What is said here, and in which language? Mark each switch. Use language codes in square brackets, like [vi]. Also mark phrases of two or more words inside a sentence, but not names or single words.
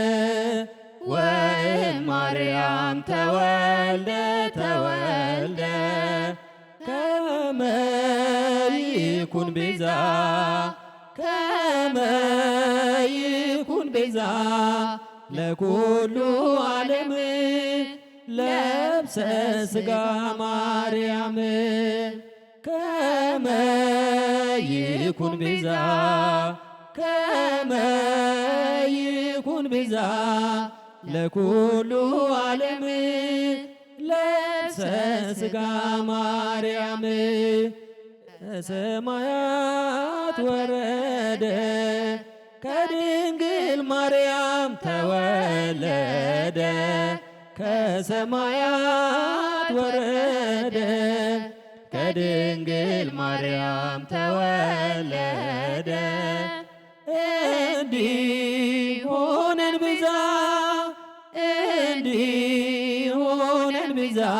[gez] ወእማርያም ተወልደ ተወልደ ከመ ይኩን ቤዛ ከመ ይኩን ቤዛ ለኩሉ ዓለም ለብሰ ሥጋ ማርያም ከመ ይኩን ቤዛ ከመ ይኩን ቤዛ ለኩሉ ዓለም ለብሰ ሥጋ ማርያም [am] ከሰማያት ወረደ ከድንግል ማርያም ተወለደ ከሰማያት ወረደ ከድንግል ማርያም ተወለደ እንዲሆነን ቤዛ እንዲሆነን ቤዛ